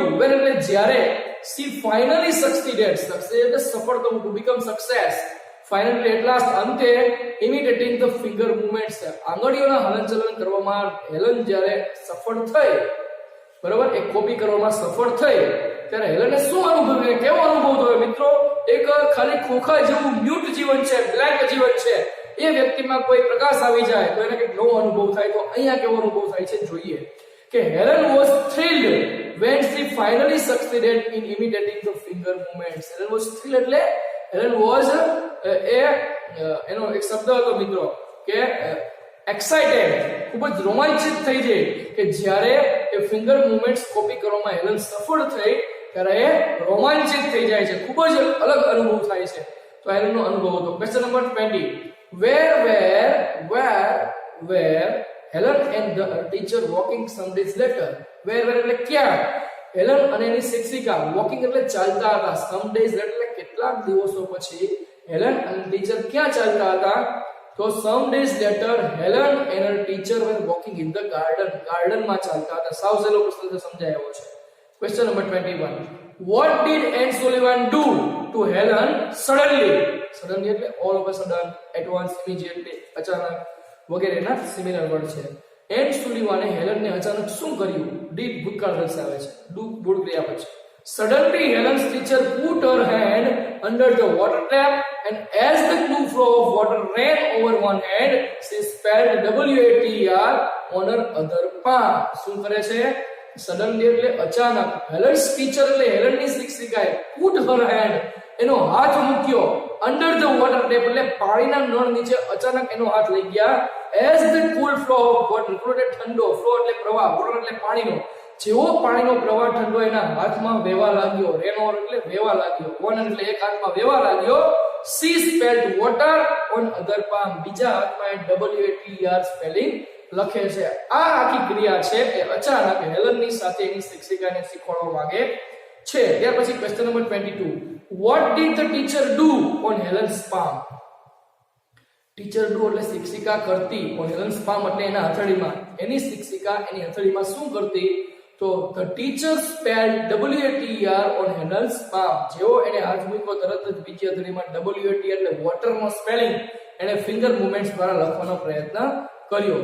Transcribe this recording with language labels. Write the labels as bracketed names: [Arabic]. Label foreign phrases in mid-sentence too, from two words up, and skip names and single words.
[English] when [Gujarati] એટલે જ્યારે [English] she finally succeeded, succeed [Gujarati] એટલે સફળ થવું, [English] to become success. finally at last અંતે imitating the finger movements, [Gujarati] આંગળીઓના હલનચલન કરવામાં હેલન જ્યારે સફળ થઈ, બરાબર, એક કોપી કરવામાં સફળ થઈ ત્યારે હેલને શું અનુભવ્યું? કેવો અનુભવ થયો મિત્રો? એક ખાલી ખોખા જેવું મ્યુટ જીવન છે, બ્લેન્ક જીવન છે. એ વ્યક્તિમાં કોઈ પ્રકાશ આવી જાય તો એને કંઈક નવો અનુભવ થાય. તો અહીંયા કેવો અનુભવ થાય છે જોઈએ કે [English] Helen was thrilled when she finally succeeded in imitating the finger movements. Helen was thrilled [Gujarati] એટલે [English] Helen was [Gujarati] એનો એક શબ્દ હતો મિત્રો કે એક્સાઇટેડ, ખૂબ જ રોમાંચિત થઈ જાય કે જ્યારે એ [English] finger movements [Gujarati] કોપી કરવામાં હેલન સફળ થઈ ત્યારે એ રોમાંચિત થઈ જાય છે, ખૂબ જ અલગ અનુભવ થાય છે. તો હેલનનો અનુભવ હતો. [English] question number [Gujarati] 20. [English] Where Helen and the teacher walking some days later. [Gujarati] Where એટલે ક્યાં? હેલન અને એની શિક્ષિકા વોકિંગ એટલે ચાલતા હતા. [English] some days [Gujarati] એટલે કેટલાક દિવસો પછી હેલન અને ટીચર ક્યાં ચાલતા હતા? [English] તો some days later Helen and her teacher were walking in the garden. [Gujarati] ગાર્ડનમાં ચાલતા હતા. સાવ સહેલો પ્રશ્ન સમજાયો છે. [English] question number [Gujarati] 21. [English] What did Anne Sullivan do to Helen suddenly? Suddenly એટલે all of a sudden, at once, immediately, [Gujarati] અચાનક વગેરેના [English] similar word [Gujarati] છે. Anne Sullivan હેલનને અચાનક શું કર્યું? ડીડ ભૂતકાળ દર્શાવે છે. ડુ મૂળ ક્રિયાપદ છે. [English] Suddenly Helen's teacher put her hand under the water tap and as the blue flow of water ran over one hand, she spelled WATER on her other palm. [Gujarati] શું કરે છે? Suddenly એટલે અચાનક. [English] Helen's teacher [Gujarati] એટલે હેલનની શિક્ષિકાએ [English] put her hand, [Gujarati] એનો હાથ મૂક્યો, [English] under the water tap [Gujarati] એટલે પાણીના નળ નીચે અચાનક એનો હાથ લઈ ગયા. [English] as the cool flow of water, [Gujarati] flow એટલે ઠંડો, flow એટલે પ્રવાહ, water એટલે પાણીનો, જેવો પાણીનો પ્રવાહ ઠંડો એના હાથમાં વહેવા લાગ્યો, [English] ran over [Gujarati] એટલે વહેવા લાગ્યો, વન એટલે એક હાથમાં વહેવા લાગ્યો. [English] she spelled water on other palm, [Gujarati] બીજા હાથમાં WATER સ્પેલિંગ લખે છે. આ આખી ક્રિયા છે એ અચાનક હેલનની સાથે એની શિક્ષિકાને શીખવાડવા માંગે છે. ત્યાર પછી [English] question number [Gujarati] 22. [English] what did the teacher do on Helen's palm? teacher do [Gujarati] એટલે શિક્ષિકા કરતી, [English] on Helen's palm [Gujarati] એટલે એના હથેળીમાં. એની શિક્ષિકા એની હથેળીમાં શું કરતી? [English] તો the teacher spelled WATER on Helen's palm. [Gujarati] જેવો એને હાથ મૂક્યો તરત જ બીજી હથેળીમાં WATER એટલે વોટર નો સ્પેલિંગ એને [English] finger movements [Gujarati] દ્વારા લખવાનો પ્રયત્ન કર્યો.